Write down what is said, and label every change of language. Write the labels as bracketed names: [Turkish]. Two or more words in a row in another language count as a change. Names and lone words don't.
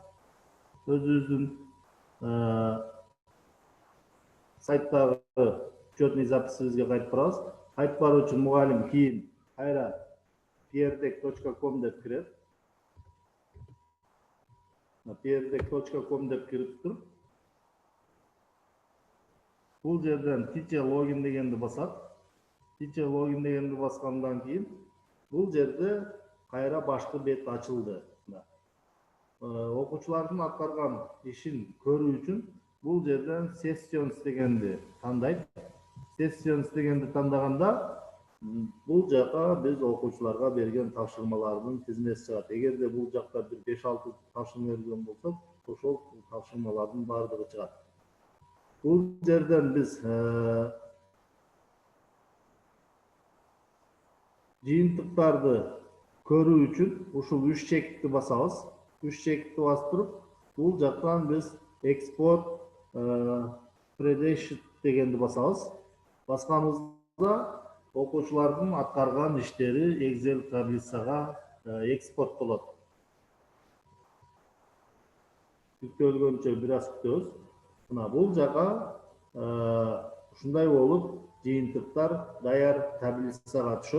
[Kyrgyz] Өзүбүздүн сайттагы [Russian] учетный записибизге [Kyrgyz] кайтып барабыз. Кайтып баруу үчүн мугалим кийин кайра pierdek.com деп кирет. pierdek.com деп кирип туруп, бул жерден [English] teacher login [Kyrgyz] дегенди басат. [English] Teacher login [Kyrgyz] дегенди баскандан кийин бул жерде кайра башкы бет ачылды. Окуучулардын аткарган ишин көрүү үчүн бул жерден sessions дегенди тандайт. Sessions дегенди тандаганда бул жака биз окуучуларга берген тапшырмалардын тизмеси чыгат. Эгерде бул жакта бир 5-6 тапшырма берген болсок, ошол тапшырмалардын бардыгы чыгат. Бул жерден биз жыйынтыктарды көрүү үчүн ушул 3 чекитти басабыз. 3 чекитти басып туруп, бул жактан биз [English] export spreadsheet [Kyrgyz] дегенди басабыз. Басканыбызда окуучулардын аткарган иштери Excel таблицага экспорттолот. Күтөлгөнчө бир аз күтөбүз. Мына бул жака ушундай болуп жыйынтыктар даяр таблицага түшөт.